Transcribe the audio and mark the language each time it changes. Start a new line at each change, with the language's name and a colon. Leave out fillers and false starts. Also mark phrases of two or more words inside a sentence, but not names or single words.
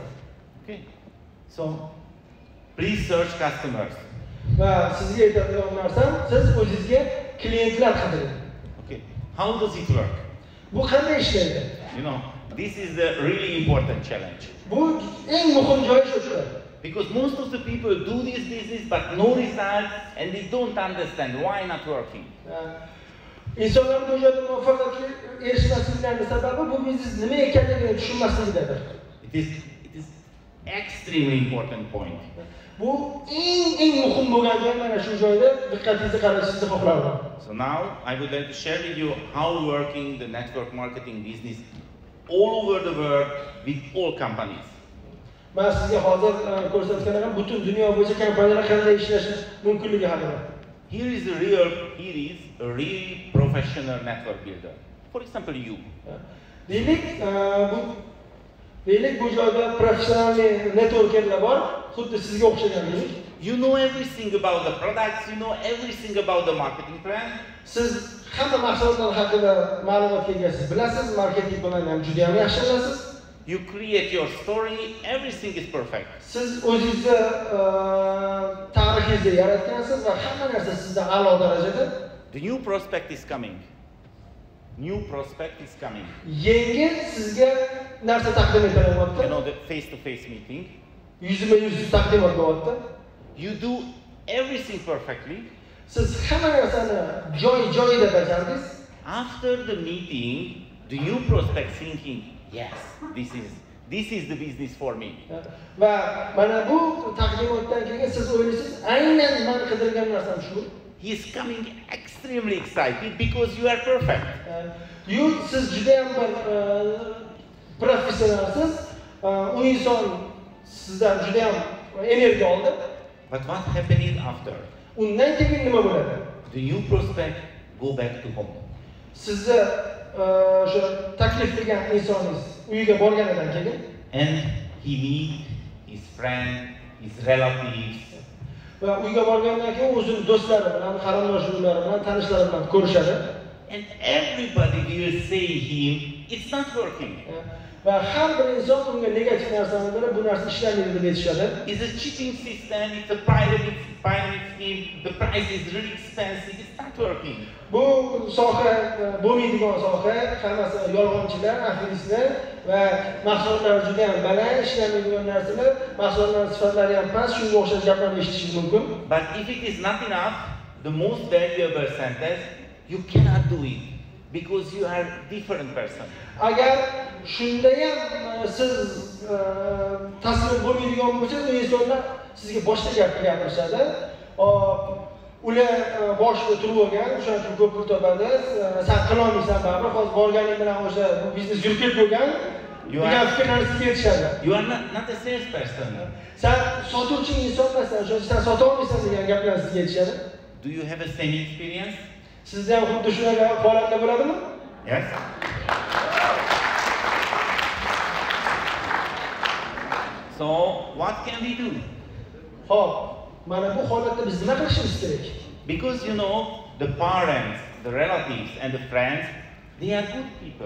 English: Okay. So, please search customers.
Uzbek: Va sizga aytadigan narsam, siz o'zingizga klientlar qidiring.
English: Okay. How does it work?
Uzbek: Bu qanday ishlaydi?
English: You know, this is the really important challenge.
Uzbek: Bu eng muhim joyi shudir.
English: Because most of the people do this business but no results and they don't understand why not working.
Uzbek: İnsanlar bu yerda muvaffaqiyatga erishmasliklarining sababi bu biznes nima ekanligini tushunmasligidadir.
English: It is extremely important point.
Uzbek: Bu eng muhim bo'lgan joy mana shu joyda diqqatingizni qaratishingizni xohlardim.
English: So now I would like to share with you how working the network marketing business all over the world with all companies.
Uzbek: Men sizga hozir ko'rsatganim butun dunyo bo'yicha kompaniyalar qanday ishlashi mumkinligi haqida.
English: Here is a really professional network builder. For example, you.
Uzbek: Deylik, bu Deylik bu joyda professional networkerlar bor, xuddi sizga o'xshagan deylik.
English: You know everything about the products, you know everything about the marketing plan.
Uzbek: Siz hamma mahsulotlar haqida ma'lumotga egasiz, bilasiz, marketing bilan ham juda ham yaxshi bilasiz.
English: You create your story, everything is perfect.
Uzbek: Siz o'zingizni tarixingizni yaratgansiz va hamma narsa sizda a'lo darajada.
English: The new prospect is coming. New prospect is coming.
Uzbek: Yangi sizga narsa taqdim etilyapti.
English: You know the face-to-face meeting.
Uzbek: Yuzma-yuz taqdimot bo'lyapti.
English: You do everything perfectly.
Uzbek: Siz hamma narsani joy-joyida bajardingiz.
English: After the meeting, the new prospect thinking, yes, this is the business for me.
Uzbek: Va mana bu taqdimotdan keyin siz o'ylaysiz, aynan men qidirgan narsam shu.
English: He is coming extremely excited because you are perfect.
Uzbek: Siz juda ham bir professionalsiz. U inson sizdan juda ham energiya oldi.
English: But what happened after?
Uzbek: Undan keyin nima bo'ladi?
English: The new prospect go back to home.
Uzbek: Sizni o'sha taklif qilgan insoningiz uyiga borganidan keyin
English: and he meet his friend, his relatives.
Uzbek: Va uyga borgandan keyin o'zining do'stlari bilan, qarindoshlari bilan, tanishlari bilan ko'rishadi.
English: And everybody will say him, it's not working.
Uzbek: Va har bir inson unga negativ narsani bilib, bu narsa ishlamaydi deb aytishadi.
English: It's a cheating system, it's a pyramid scheme, the price is really expensive, it's not working.
Uzbek: Bu soha bo'lmaydigan soha, hammasi yolg'onchilar, afilistlar va mahsulotlari juda ham baland, ishlamaydigan narsalar, mahsulotlar sifatlari ham past, shunga o'xshash gaplarni eshitishingiz mumkin.
English: But if it is not enough, the most valuable sentence, you cannot do it because you are different person.
Uzbek: Agar shunda ham siz taslim bo'lmaydigan bo'lsangiz, u insonlar sizga boshqa gap gapirishadi. Ular boshida turib olgan, o'shaning uchun ko'p pul topadi. Sen qila olmaysan baribir, hozir borganing bilan o'sha biznes yurib ketgan. degan fikrlarni sizga aytishadi.
English: You are not a salesperson.
Uzbek: Sen sotuvchi inson emassan, sen sota olmaysan degan gaplarni sizga aytishadi.
English: Do you have a same experience?
Uzbek: Sizda ham xuddi shunaqa holatlar bo'ladimi?
English: Yes. So, what can we do?
Uzbek: Hop, mana bu holatda biz nima qilishimiz kerak?
English: Because you know, the parents, the relatives and the friends, they are good people.